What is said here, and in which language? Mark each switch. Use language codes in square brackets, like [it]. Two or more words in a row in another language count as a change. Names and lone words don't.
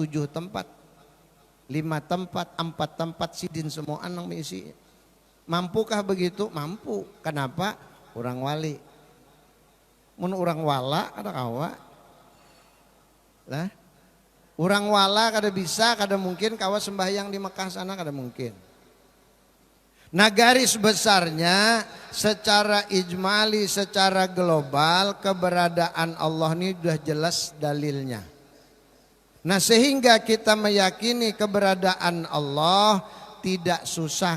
[id] 7 tempat, 5 tempat, 4 tempat sidin semua nang mengisi. Mampukah begitu? Mampu. Kenapa? [bjn] Orang wali. Mun orang wala ada kawa. Lah, orang wala kada bisa, kada mungkin kawa sembahyang di Mekah sana kada mungkin. [id] Nah garis besarnya secara ijmali, secara global keberadaan Allah ini sudah jelas dalilnya. Nah sehingga kita meyakini keberadaan Allah tidak susah.